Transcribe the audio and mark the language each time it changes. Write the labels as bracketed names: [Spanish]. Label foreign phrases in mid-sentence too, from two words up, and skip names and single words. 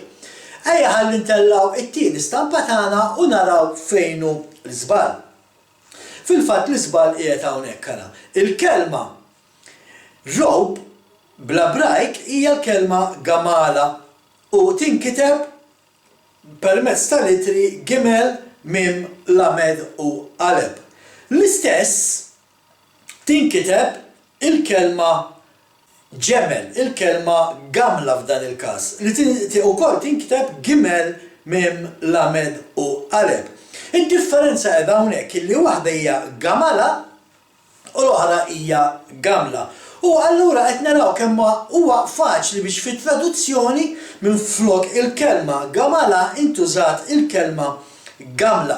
[Maltese] Ejja ħalli ntellaw it-tieni stampa tagħna u naraw fejn hu l-iżbal. Fil-fatt l-iżbal qiegħed hawnhekk ara. Il-kelma rope bl-Ebrajk hija l-kelma gamala u tinkiteb permezz tal-litri [Hebrew] גימל, מם, למד [Maltese] u aleb. L-istess tinkiteb il-kelma ġemel, il-kelma gamla f'dan il-każ, li wkoll tinkiteb [Hebrew] גימל, מם, למד [Maltese] u aleb. Id-differenza qiegħda hawnhekk illi waħda hija gamala u l-oħra hija gamla. U allura qed naraw kemm huwa faċli biex fit-traduzzjoni minflok il-kelma gamala intużat il-kelma gamla.